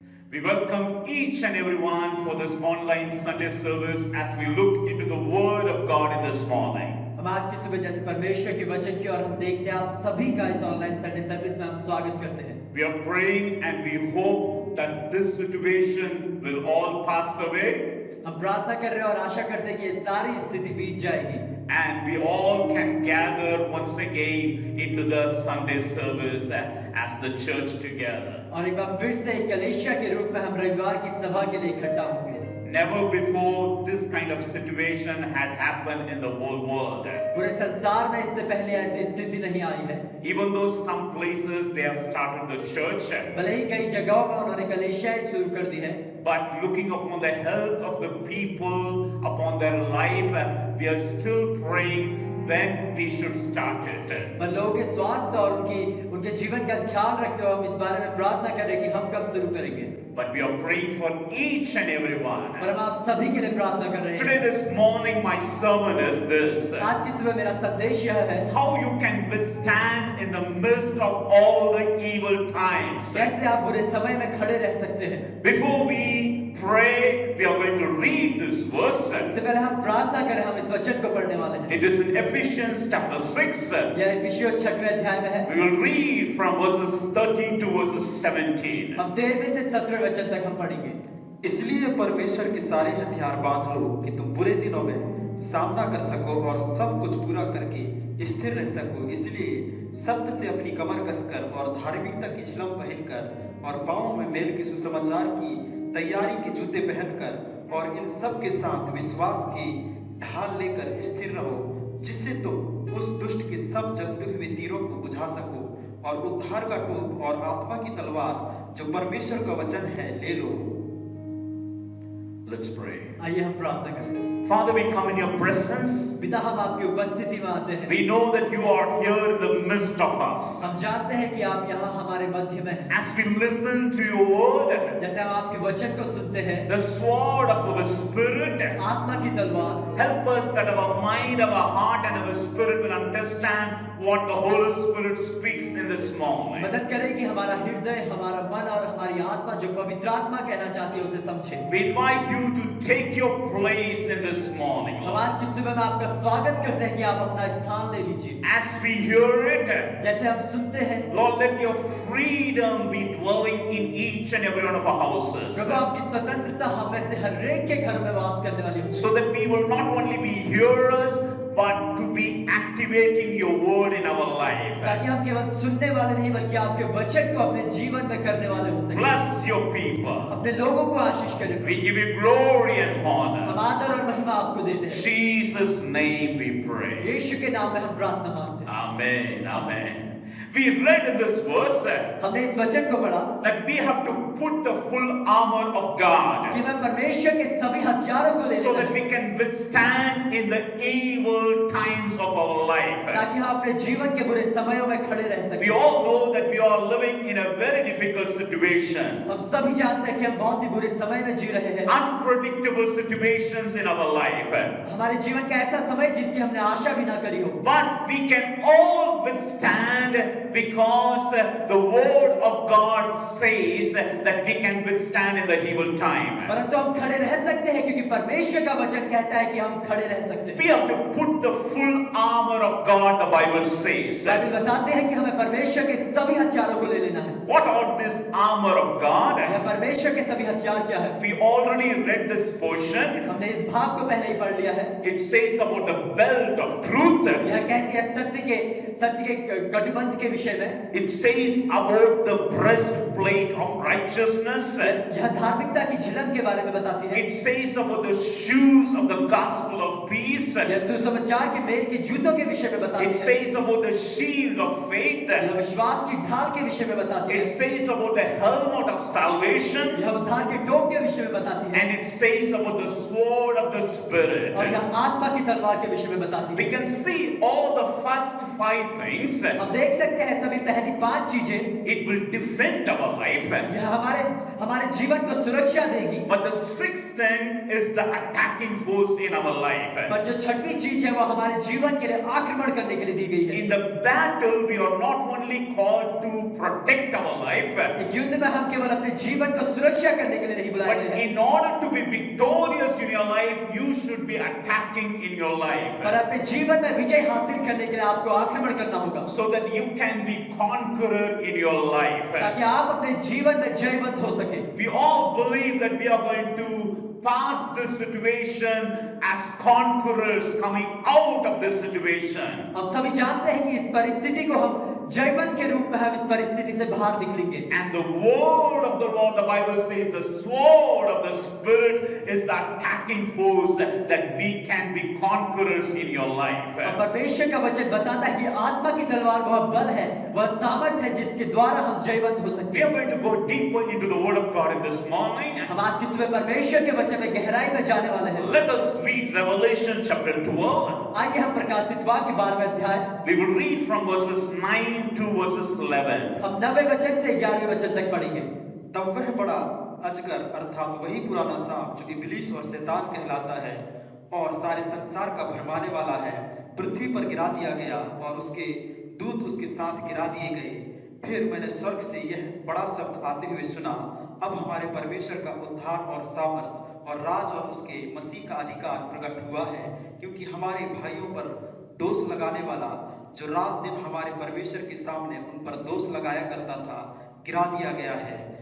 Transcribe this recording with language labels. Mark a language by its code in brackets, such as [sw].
[en] We welcome each and everyone for this online Sunday service as we look into the Word of God in this morning. [hi] हम आज की सुबह जैसे परमेश्वर के वचन की और हम देखते हैं आप सभी का इस ऑनलाइन संडे सर्विस में हम स्वागत करते हैं। [en] We are praying and we hope that this situation will all pass away [hi] हम प्रार्थना कर रहे हैं और आशा करते हैं कि ये सारी स्थिति बीत जाएगी [en] and we all can gather once again into the Sunday service as the church together. [hi] और एक बार फिर से एक कलीसिया के रूप में हम रविवार की सभा के लिए इकट्ठा होंगे। [en] Never before this kind of situation had happened in the whole world. [hi] पूरे संसार में इससे पहले ऐसी स्थिति नहीं आई है। [en] Even though some places they have started the church, [hi] भले ही कई जगहों में उन्होंने कलीसियाएं शुरू कर दी है, [en] but looking upon the health of the people, upon their life, we are still praying when we should start it. [hi] पर लोगों के स्वास्थ्य और उनके जीवन का ख्याल रखते हुए हम इस बारे में प्रार्थना कर रहे हैं कि हम कब शुरू करेंगे। [en] But we are praying for each and every one. [hi] पर हम आप सभी के लिए प्रार्थना कर रहे हैं। [en] Today, this morning, my sermon is this: [hi] आज की सुबह मेरा संदेश यह है [en] how you can withstand in the midst of all the evil times. [hi] कैसे आप बुरे समय में खड़े रह सकते हैं। [en] Before we pray, we are going to read this verse. [hi] इससे पहले हम प्रार्थना करें, हम इस वचन को पढ़ने वाले हैं। [en] It is in Ephesians chapter 6. [hi] यह इफिसियों 6वें अध्याय में है। [en] We will read from verses 13 to verses 17. [hi] हम 13वें से 17वें वचन तक हम पढ़ेंगे। इसलिए परमेश्वर के सारे हथियार बांध लो कि तुम बुरे दिनों में सामना कर सको और सब कुछ पूरा करके स्थिर रह सको। इसलिए सत्य से अपनी कमर कसकर और धार्मिकता की झिलम पहनकर और पांवों में मेल के सुसमाचार की तैयारी के जूते पहनकर और इन सब के साथ विश्वास की ढाल लेकर स्थिर रहो, जिससे तुम उस दुष्ट के सब जलते हुए तीरों को बुझा सको और उद्धार का टोप और आत्मा की तलवार जो परमेश्वर का वचन है ले लो। [en] Let's pray. [hi] आइए हम प्रार्थना करें। [en] Father, we come in your presence. [hi] पिता, हम आपकी उपस्थिति में आते हैं। [en] We know that you are here in the midst of us. [hi] हम जानते हैं कि आप यहाँ हमारे मध्य में हैं। [en] As we listen to your word, [hi] जैसे हम आपके वचन को सुनते हैं, [en] the sword of our spirit, [hi] आत्मा की तलवार, [en] help us that our mind, our heart and our spirit will understand what the Holy Spirit speaks in this moment. [hi] मदद करें कि हमारा हृदय, हमारा मन और हमारी आत्मा जो पवित्र आत्मा कहना चाहती है उसे समझे। [en] We invite you to take your place in this morning. [hi] हम आज की सुबह में आपका स्वागत करते हैं कि आप अपना स्थान ले लीजिए। [en] As we hear it, [hi] जैसे हम सुनते हैं, [en] Lord, let your freedom be dwelling in each and every one of our houses. [hi] प्रभु आपकी स्वतंत्रता हम में से हर एक के घर में वास करने वाली हो, [en] So that we will not only be hearers, but to be activating your word in our life. [hi] ताकि हम केवल सुनने वाले नहीं बल्कि आपके वचन को अपने जीवन में करने वाले हो सके। [en] Bless your people. [hi] अपने लोगों को आशीष करें। [en] We give you glory and [hi] हम [en] honor. [hi] आदर और महिमा आपको देते [en] In [hi] हैं। [en] Jesus' name we pray. [hi] यीशु के नाम में हम प्रार्थना मांगते हैं। [en] Amen. Amen. We read in this verse [hi] हमने इस वचन को पढ़ा [en] that we have to put the full armor of God [hi] कि मैं परमेश्वर के सभी हथियारों को ले [en] so [hi] लेना [en] that we [hi] है, [en] can withstand in the evil times of our life. [hi] ताकि हम अपने जीवन के बुरे समयों में खड़े रह [en] We [hi] सकें। [en] all know that we are living in a very difficult situation. [hi] हम सभी जानते हैं कि हम बहुत ही बुरे समय में जी रहे हैं। [en] Unpredictable situations in our life. [hi] हमारे जीवन का ऐसा समय जिसकी हमने आशा भी ना करी हो, [en] But we can all withstand because the word of God says that we can withstand in the evil time. [hi] परंतु हम खड़े रह सकते हैं क्योंकि परमेश्वर का वचन कहता है कि हम खड़े रह सकते [en] We [hi] हैं। [en] have to put the full armor of God, the Bible says. [hi] Bible बताते हैं कि हमें परमेश्वर के सभी हथियारों को ले लेना है। [en] What are this armor of God? [hi] यह परमेश्वर के सभी हथियार क्या है? [en] We already read this portion. [hi] हमने इस भाग को पहले ही पढ़ लिया है। [en] It says about the belt of truth. [hi] यह कहती है सत्य के कटिबंध के विषय में। [en] It says about the breastplate of righteousness. [hi] यह धार्मिकता की झिलम के बारे में बताती है। [en] It says about the shoes of the gospel of peace. [hi] यह सुसमाचार के मेल के जूतों के विषय में बताती [en] It [hi] है। [en] says about the shield of faith. [hi] यह विश्वास की ढाल के विषय में बताती है। [en] It says about the helmet of salvation. [hi] यह उद्धार के टोप के विषय में बताती है। [en] And it says about the sword of the Spirit. [hi] और यह आत्मा की तलवार के विषय में बताती [en] We [hi] है। [en] can see all the first 5 things. [hi] हम देख सकते हैं सभी पहली 5 चीजें [en] It will defend our life. [hi] यह हमारे जीवन को सुरक्षा देगी। [en] But the 6th thing is the attacking force in our life. [hi] पर जो छठवीं चीज है वो हमारे जीवन के लिए आक्रमण करने के लिए दी गई है। [en] In the battle, we are not only called to protect our life, [hi] एक युद्ध में हम केवल अपने जीवन को सुरक्षा करने के लिए नहीं बुलाए [en] but [hi] गए हैं, [en] in order to be victorious in your life, you should be attacking in your life, [hi] पर अपने जीवन में विजय हासिल करने के लिए आपको आक्रमण करना होगा, [en] so that you can be conqueror in your life. [hi] ताकि आप अपने जीवन में जयवंत हो सके। [en] We all believe that we are going to pass this situation as conquerors coming out of this situation. [hi] हम सभी जानते हैं कि इस परिस्थिति को हम जयवंत के रूप में हम इस परिस्थिति से बाहर निकलेंगे। [en] And the word of the Lord, the Bible says, the sword of the Spirit is the attacking force that we can be conquerors in your life. [hi] और परमेश्वर का वचन बताता है कि आत्मा की तलवार वह बल है, वह सामर्थ है जिसके द्वारा हम जयवंत हो सकते [en] We are [hi] हैं। [en] going to go deeper into the word of God in this morning. [hi] हम आज की सुबह परमेश्वर के वचन में गहराई में जाने वाले हैं। [en] Let us read Revelation chapter 12. [hi] आइए हम प्रकाशित वाक्य 12वें अध्याय, [en] We will read from verses 9 to verses 11. [hi] हम 9वें वचन से 11वें वचन तक पढ़ेंगे। तब वह बड़ा अजगर अर्थात वही पुराना सांप जो इब्लीस और शैतान कहलाता है और सारे संसार का भरमाने वाला है, पृथ्वी पर गिरा दिया गया और उसके दूत उसके साथ गिरा दिए गए। फिर मैंने स्वर्ग से यह बड़ा शब्द आते हुए सुना, अब हमारे परमेश्वर का उद्धार और सामर्थ और राज और उसके मसीह का अधिकार प्रकट हुआ है, क्योंकि हमारे भाइयों पर दोष लगाने वाला जो रात दिन हमारे परमेश्वर के सामने उन पर दोष लगाया करता था, गिरा दिया गया है।